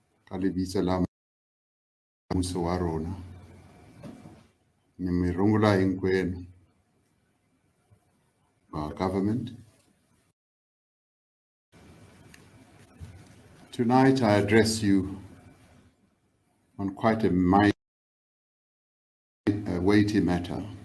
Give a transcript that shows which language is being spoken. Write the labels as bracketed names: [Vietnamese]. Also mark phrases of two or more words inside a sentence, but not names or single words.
[Southern Sotho] ka lebitso la mmuso wa rona [Tsonga] nimirungula hinkwenu [English] our government. Tonight I address you on quite a weighty matter.